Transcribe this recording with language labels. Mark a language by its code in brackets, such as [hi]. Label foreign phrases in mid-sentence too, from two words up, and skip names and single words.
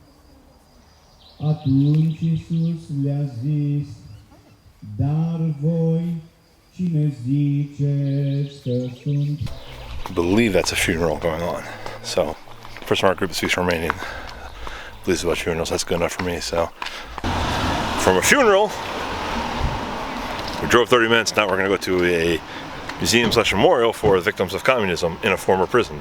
[ro] Atunci Iisus le-a zis, dar voi cine ziceți că sunt? [en] I believe that's a funeral going on. So, the person in our group that speaks Romanian believes about funerals. That's good enough for me. So, from a funeral, we drove 30 minutes. Now we're going to go to a museum/memorial for the victims of communism in a former prison.